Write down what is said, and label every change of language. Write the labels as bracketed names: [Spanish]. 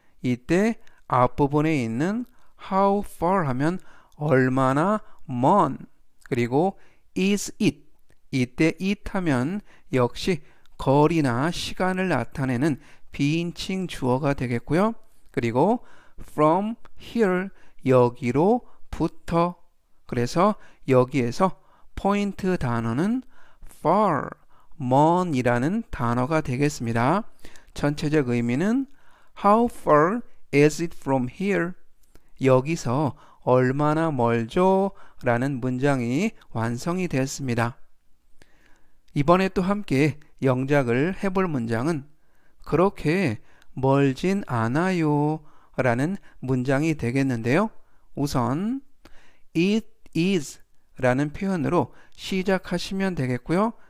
[Korean] 이때 앞부분에 있는 how far 하면 얼마나 먼, 그리고 is it, 이때 it 하면 역시 거리나 시간을 나타내는 비인칭 주어가 되겠고요. 그리고 from here, 여기로부터, 그래서 여기에서 포인트 단어는 far, 먼이라는 단어가 되겠습니다. 전체적 의미는 [English] how far is it from here? [Korean] 여기서 얼마나 멀죠? 라는 문장이 완성이 되었습니다. 이번에 또 함께 영작을 해볼 문장은 그렇게 멀진 않아요 라는 문장이 되겠는데요. 우선 it is 라는 표현으로 시작하시면 되겠고요.